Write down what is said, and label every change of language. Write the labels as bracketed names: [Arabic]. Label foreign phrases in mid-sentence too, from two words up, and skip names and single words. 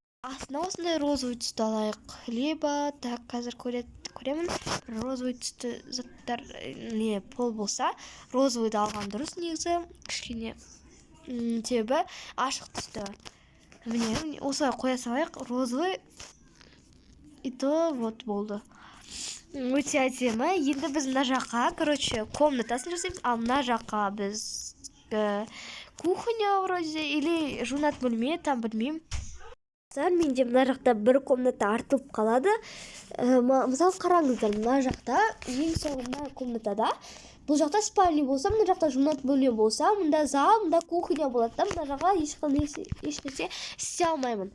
[Kazakh] Астына осындай розовый түсті алайық. [Russian] Либо так, [Kazakh] қазір көремін. Розовый түсті заттар пол болса, розовыйды алған дұрыс негізі. Кішкене себебі ашық түсті. Міне осылай қоя салайық. Розовый. [Russian] И то вот болды. [Kazakh] Өте әдемі. Енді біз мына жаққа, короче, комнатасын жасаймыз, ал мына жаққа біз [Russian] кухня вроде или [Kazakh] жуынат бөлме, там білмеймін. Менде мына жақта бір комната артылып қалады. Мысалы қараңыздар, мына жақта ең соңында комнатада Бұл жақта спальня болса, мына жақта жуынатын бөлме болса, мында зал, мында кухня болады да, мына жаққа ешнәрсе істей алмаймын.